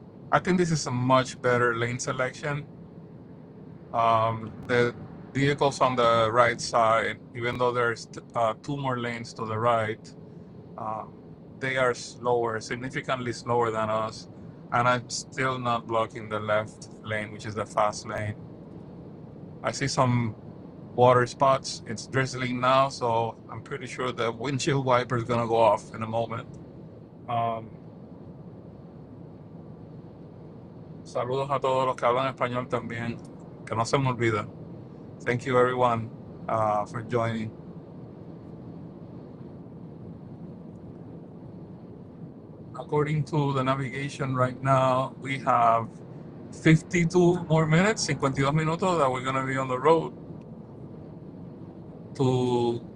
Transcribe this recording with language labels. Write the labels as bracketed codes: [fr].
[en] I think this is a much better lane selection. The vehicles on the right side, even though there's two more lanes to the right, they are slower, significantly slower than us. And I'm still not blocking the left lane, which is the fast lane. I see some water spots. It's drizzling now, so I'm pretty sure the windshield wiper is gonna go off in a moment. [es] Saludos a todos los que hablan español también, que no se me olvida. [en] Thank you everyone for joining. According to the navigation right now, we have 52 more minutes, [es] 52 minutos [en] that we're gonna be on the road to